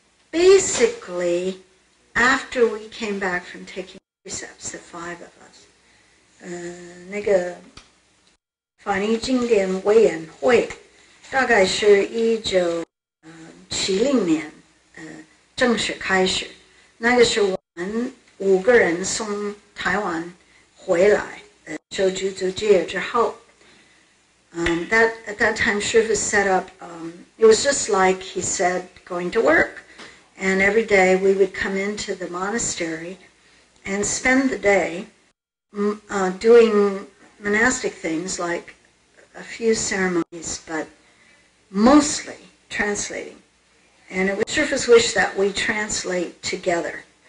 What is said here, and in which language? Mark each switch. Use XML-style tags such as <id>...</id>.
<en>Basically, after we came back from taking precepts, the 5 of us,</en> <zh>那个法尼经典委员会大概是1970年正式开始。那个是我们5个人从台湾回来，受具足戒之后。</zh> <en>At that time, Shifu set up, it was just like he said, going to work. And every day we would come into the monastery and spend the day doing monastic things like a few ceremonies, but mostly translating. And it was Shifu's wish that we translate together.</en>